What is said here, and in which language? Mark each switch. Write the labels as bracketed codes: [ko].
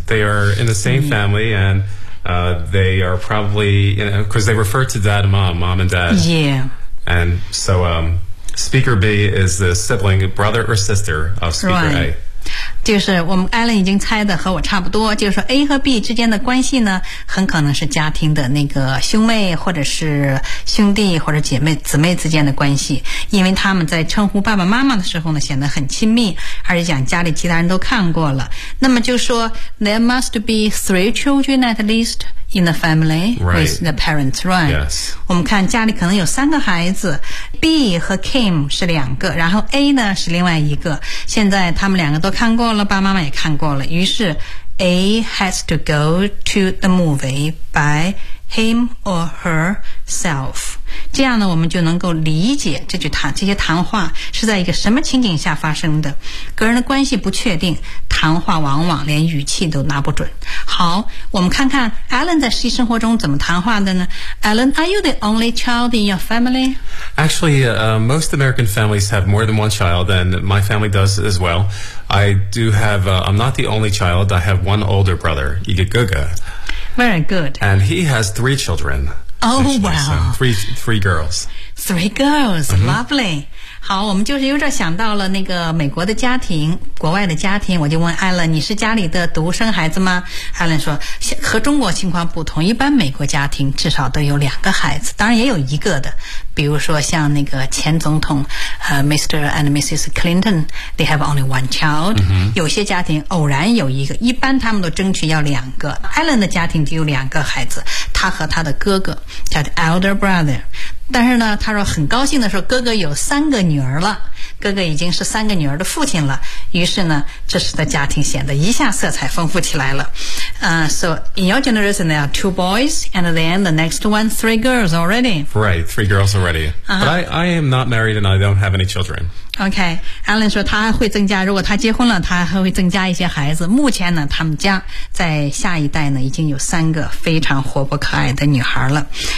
[en] They are in the same family, and they are probably, you know, because they refer to dad and mom, mom and dad. Yeah. And so, speaker B is the sibling, brother or sister of speaker right. A. [zh] 就是我们艾伦已经猜的和我差不多，就是说 A 和 B 之间的关系呢，很可能是家庭的那个兄妹或者是兄弟或者姐妹姊妹之间的关系，因为他们在称呼爸爸妈妈的时候呢显得很亲密，而且讲家里其他人都看过了。那么就说 [en] There must be three children at leastIn the family, right. With the parents, right? Yes. [zh] 我们看家里可能有三个孩子 ,B 和 Kim 是两个，然后 A 呢是另外一个。现在他们两个都看过了，爸爸妈妈也看过了，于是 [en] A has to go to the movie by him or herself. [zh] 这样呢我们就能够理解这句谈这些谈话是在一个什么情景下发生的。个人的关系不确定，谈话往往连语气都拿不准。好，我们看看 Alan 在实际生活中怎么谈话的呢。 [en] Alan, are you the only child in your family? Actually, most American families have more than one child, and my family does as well. I do have, I'm not the only child, I have one older brother, Igaguga. Very good. And he has three children. Oh, wow. Three girls. Three girls,、mm-hmm. lovely. [zh] 好，我们就是有点想到了那个美国的家庭，国外的家庭，我就问艾伦，你是家里的独生孩子吗？艾伦说，和中国情况不同，一般美国家庭至少都有两个孩子，当然也有一个的。比如说像那个前总统Mr. [en] and Mrs. Clinton, they have only one child.、 Mm-hmm. [zh] 有些家庭偶然有一个，一般他们都争取要两个。艾伦的家庭只有两个孩子，他和他的哥哥叫 elder brother。但是呢他说很高兴的说哥哥有三个女儿了，哥哥已经是三个女儿的父亲了，于是呢这时的家庭显得一下色彩丰富起来了。 [en] So in your generation there are two boys and then the next one three girls already. Right, three girls already.、 Uh-huh. But I am not married and I don't have any children. [zh] Okay, Alan 说他会增加，如果他结婚了他还会增加一些孩子，目前呢他们家在下一代呢已经有三个非常活泼可爱的女孩了。